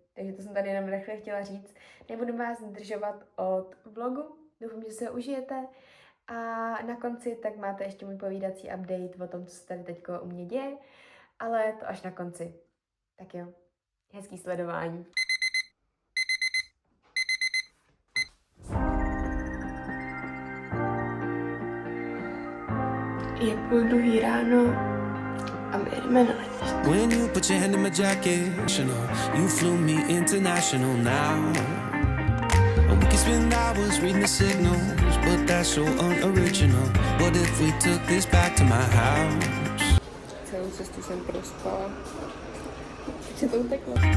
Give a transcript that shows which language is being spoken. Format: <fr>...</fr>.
<cs>Takže to jsem tady jenom rychle chtěla říct. Nebudu vás zdržovat od vlogu, doufám, že se ho užijete a na konci tak máte ještě můj povídací update o tom, co se tady teďko u mě děje, ale to až na konci. Tak jo, hezký sledování. Je půl druhý ráno a my jdeme na letiště.</cs> <en>When you put your hand in my jacket, you flew me international now. We can spend hours reading the signals, but that's so unoriginal. What if we took this back to my house?</en> <cs>Celou cestu jsem prospala. Co to uteklo?</cs>